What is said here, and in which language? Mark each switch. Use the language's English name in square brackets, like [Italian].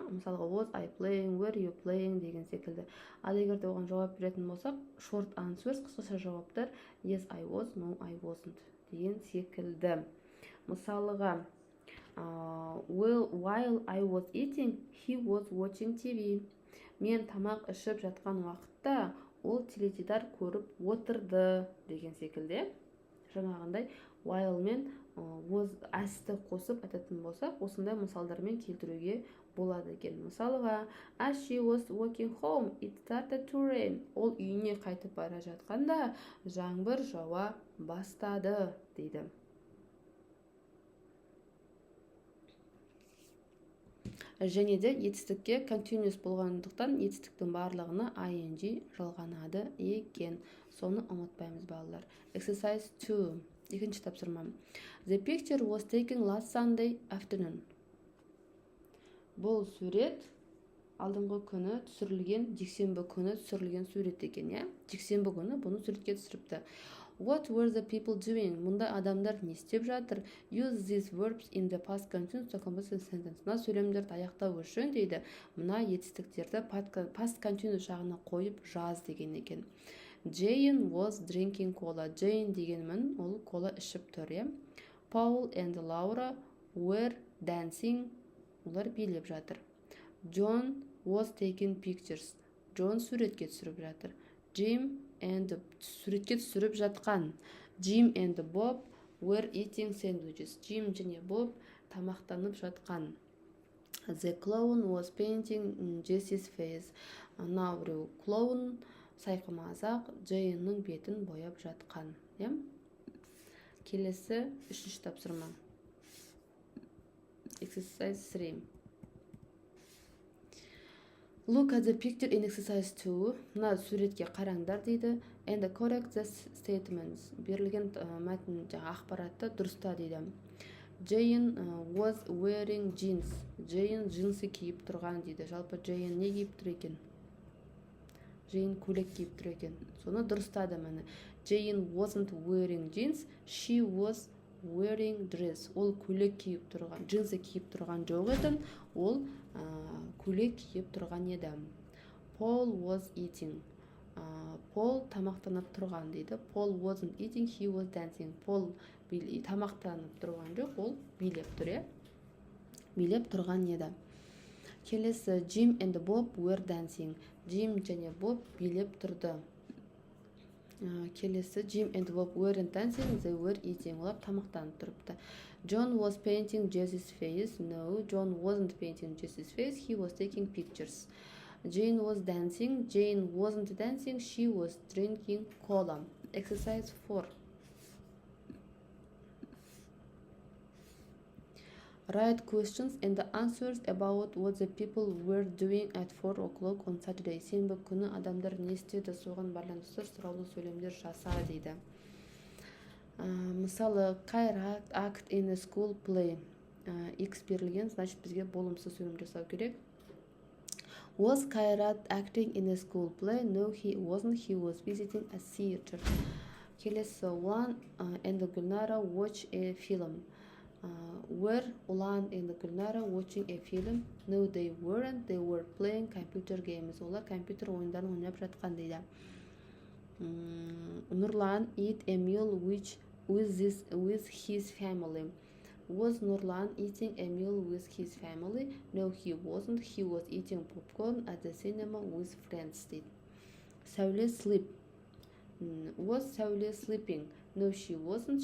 [Kazakh] Мысалға [English] was I playing, were you playing [Kazakh] деген секілді. Ал егер де оған жауап беретін болсақ, [English] short answers, [Kazakh] қысқаша жауаптар [English] yes I was, no I wasn't [Kazakh] деген секілді. Мысалыға [English] while I was eating, he was watching TV. [Kazakh] Мен тамақ ішіп жатқан уақытта ол теледидар көріп отырды деген секілді. Жаңағындай while мен was as-ті қосып айтатын болсақ, осындай мысалдармен келтіруге болады екен. Мысалыға [English] as she was walking home, it started to rain. [Kazakh] Ол үйіне қайтып бара жатқанда жаңбыр жауа бастады дейді. Және де етістікке continuous болғандықтан етістіктің барлығына ing жалғанады екен. Соны ұмытпаймыз балалар. [English] Exercise 2. [Kazakh] Екінші тапсырма. [English] The picture was taken last Sunday afternoon. [Kazakh] Бұл сурет алдыңғы күні түсірілген, жексенбі күні түсірілген сурет екен. Жексенбі күні бұны суретке түсіріпті. [English] What were the people doing? [Kazakh] Мұнда адамдар не істеп жатыр? [English] Use these verbs in the past continuous to compose a sentence. [Kazakh] Мына сөйлемдерді аяқтау үшін дейді, мына етістіктерді past continuous жағына қойып жаз деген екен. [English] Jane was drinking cola. [Kazakh] Jane дегенмін, ол кола ішіп тұр. [English] Paul and Laura were dancing. [Kazakh] Олар билеп жатыр. [English] John was taking pictures. [Kazakh] John суретке түсіріп жатыр. Jim and суретке түсіріп жатқан. [English] Jim and Bob were eating sandwiches. [Kazakh] Jim және Bob тамақтанып жатқан. [English] The clown was painting Jesse's face. [Kazakh] Мынау біреу клоун сайқымазақ Джейннің бетін бояп жатқан. Келесі үшінші тапсырма. [English] Exercise 3. Look at the picture in exercise 2. [Kazakh] Мына суретке қараңдар дейді. [English] And correct the statements. [Kazakh] Берілген мәтін ақпаратты дұрыста дейді. [English] Jane was wearing jeans. [Kazakh] Jane джинсы киіп тұрған дейді. Жалпы Jane не киіп тұр екен? Jane көйлек киіп тұр екен. Соны дұрыстады мәні. [English] Jane wasn't wearing jeans. She was wearing dress. [Kazakh] Ол көйлек киіп тұрған, джинсы киіп тұрған жоқ еді, ол көйлек киіп тұрған еді. [English] Paul was eating. [Kazakh] Paul тамақтанып тұрған дейді. [English] Paul wasn't eating, he was dancing. [Kazakh] Paul тамақтанып тұрған жоқ, ол билеп тұр, билеп тұрған еді. Келесі, [English] Jim and Bob were dancing. [Kazakh] Jim және Bob билеп тұрды. Келесі, [English] Jim and Bob weren't dancing, they were eating. [Kazakh] Олар тамақтанып тұрыпты. [English] John was painting Jesse's face. No, John wasn't painting Jesse's face, he was taking pictures. Jane was dancing. Jane wasn't dancing, she was drinking cola. Exercise 4. Write questions and the answers about what the people were doing at 4 o'clock on Saturday. [Kazakh] Сенбі күні адамдар не істеді, соған байланысты сұраулы сөйлемдер жаса дейді. Мысалы, [English] Қайрат act in a school play. [Kazakh] X берілген, значит бізге болымсыз сөйлем жасау керек. [English] Was Kairat acting in a school play? No, he wasn't. He was visiting a theater. [Kazakh] Келесі, [English] Ulan and Gulnara watch a film. Were Ulan and Gulnara watching a film? No, they weren't. They were playing computer games. [Kazakh] Олар компьютер ойындарын ойнап жатқан дейді. [English] Nurlan eat a meal with his family. Was Nurlan eating a meal with his family? No, he wasn't. He was eating popcorn at the cinema with friends. Saule sleep. Was Saule sleeping? No, she wasn't.